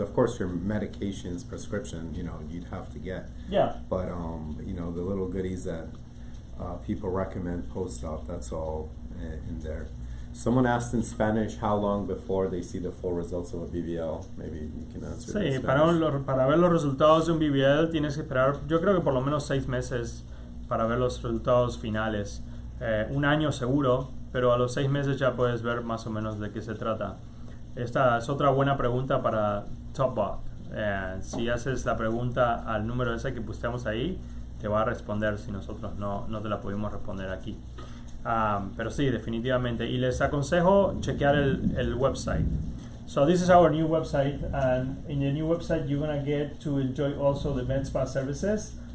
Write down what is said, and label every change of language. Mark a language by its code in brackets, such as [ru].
[en] Of course, your medications, prescription, you know, you'd have to get. Yeah. But, you know, the little goodies that people recommend post-op, that's all in there. Someone asked in Spanish how long before they see the full results of a BBL. Maybe you can answer that. [es] Sí, para ver los resultados de un BBL tienes que esperar, yo creo que por lo menos 6 meses para ver los resultados finales. Un año seguro, pero a los 6 meses ya puedes ver más o menos de qué se trata. Esta es otra buena pregunta para TopBot. Si haces la pregunta al número ese que posteamos ahí, te va a responder si nosotros no te la pudimos responder aquí. Pero sí, definitivamente. Y les aconsejo chequear el website. [en] So this is our new website, and in the new website you're going to get to enjoy also the med spa services.